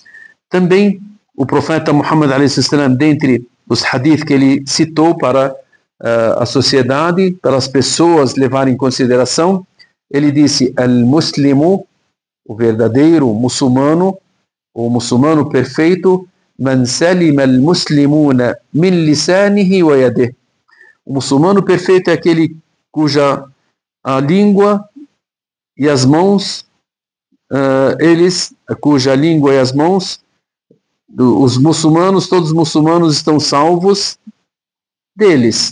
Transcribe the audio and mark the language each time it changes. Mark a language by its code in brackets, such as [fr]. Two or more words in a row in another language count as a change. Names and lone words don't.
[pt] Também o profeta Muhammad a.s., dentre os hadith que ele citou para a sociedade, para as pessoas levarem em consideração, ele disse, al-muslimu, o verdadeiro muçulmano, o muçulmano perfeito, [ar] من سلم المسلمون من لسانه ويده. [pt] O muçulmano perfeito é aquele cuja a língua e as mãos, cuja língua e as mãos, os muçulmanos, todos os muçulmanos estão salvos deles.